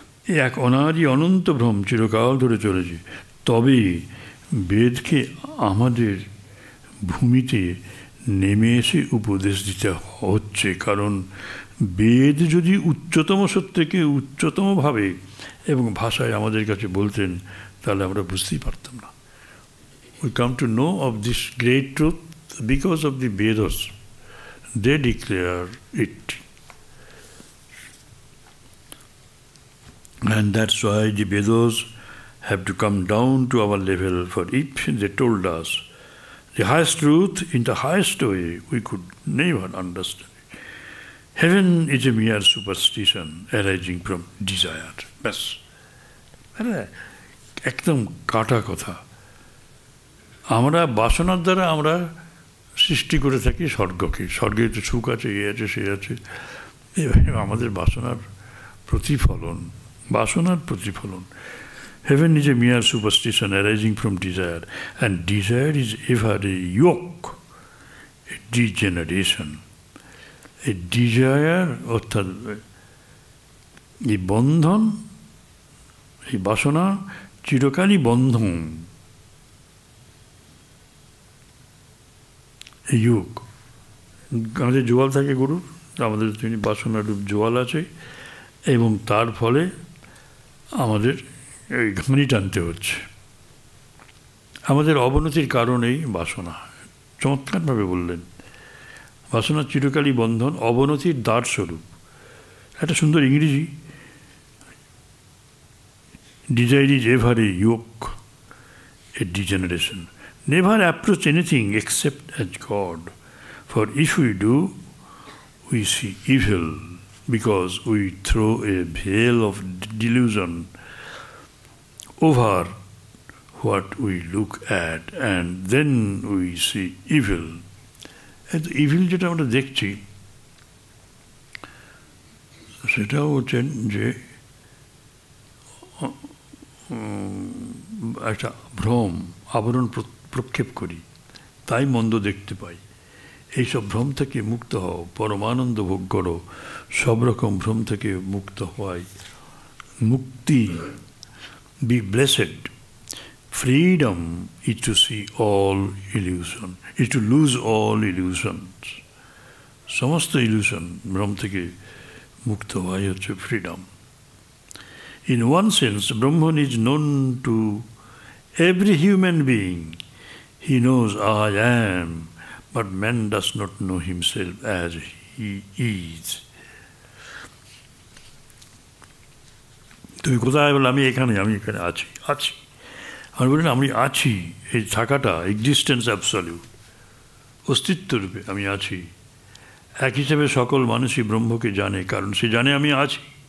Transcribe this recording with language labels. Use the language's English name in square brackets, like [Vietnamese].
[Bangla] এই এক অনাদি অনন্ত ভ্রম চিরকাল ধরে চলেছে। তবে বেদকে আমাদের ভূমিতে নেমে এসে উপদেশ দিতে হচ্ছে, কারণ বেদ যদি উচ্চতম সত্যকে উচ্চতমভাবে এবং ভাষায় আমাদের কাছে বলতেন, তাহলে আমরা বুঝতেই পারতাম না। [English] We come to know of this great truth because of the Vedas. They declare it. And that's why the Vedas have to come down to our level, for if they told us the highest truth in the highest way, we could never understand it. Heaven is a mere superstition arising from desire. Bas. [Bangla] একদম কাটা কথা। আমরা বাসনার দ্বারা আমরা সৃষ্টি করে থাকি স্বর্গকে। স্বর্গে তো সুখ আছে, এ আছে, সে আছে। আমাদের বাসনার প্রতিফলন, বাসনার প্রতিফলন। [English] Heaven is a mere superstition arising from desire, and desire is ever a yoke, a degeneration. [Bangla] A desire অর্থাৎ এই বন্ধন, এই বাসনা চিরকালই বন্ধন, এই যুগ। আমাদের জোয়াল থাকে গরুর, আমাদের তিনি বাসনার জোয়াল আছে, এবং তার ফলে আমাদের এই ঘানি টানতে হচ্ছে। আমাদের অবনতির কারণ এই বাসনা। চমৎকারভাবে বললেন, বাসনা চিরকালই বন্ধন, অবনতির দ্বার স্বরূপ। একটা সুন্দর ইংরেজি, [English] desire is ever a yoke, a degeneration. Never approach anything except as God. For if we do, we see evil, because we throw a veil of delusion over what we look at, and then we see evil. [Bangla] And evil যেটা আমরা দেখছি, সেটাও হচ্ছেন যে একটা ভ্রম, আবরণ প্রক্ষেপ করি, তাই মন্দ দেখতে পাই। এইসব ভ্রম থেকে মুক্ত হও, পরমানন্দ ভোগ করো। সব রকম ভ্রম থেকে মুক্ত হওয়াই মুক্তি। [English] Be blessed. Freedom is to see all illusion, is to lose all illusions. [Bangla] সমস্ত ইলিউশন, ভ্রম থেকে মুক্ত হওয়াই হচ্ছে freedom. [English] In one sense, Brahman is known to every human being. He knows I am, but man does not know himself as he is. [Bangla] তুমি কোথায় বলে আমি এখানে আছি আছি আমি বলি না আমি আছি এই থাকাটা এক্সিস্টেন্স অ্যাবসলিউট অস্তিত্ব রূপে আমি আছি এক হিসেবে সকল মানুষই ব্রহ্মকে জানে কারণ সে জানে আমি আছি